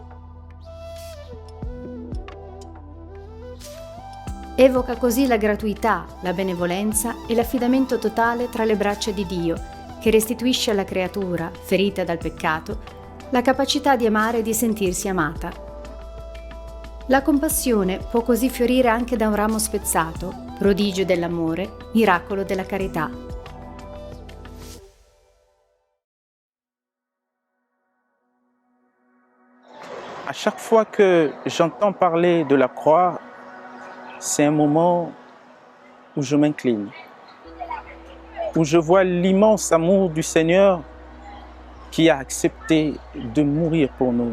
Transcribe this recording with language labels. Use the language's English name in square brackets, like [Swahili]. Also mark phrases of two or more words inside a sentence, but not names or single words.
[Italian] Evoca così la gratuità, la benevolenza e l'affidamento totale tra le braccia di Dio, che restituisce alla creatura, ferita dal peccato, la capacità di amare e di sentirsi amata. La compassione può così fiorire anche da un ramo spezzato, prodigio dell'amore, miracolo della carità. [French] À chaque fois que j'entends parler de la croix, c'est un moment où je m'incline, où je vois l'immense amour du Seigneur qui a accepté de mourir pour nous.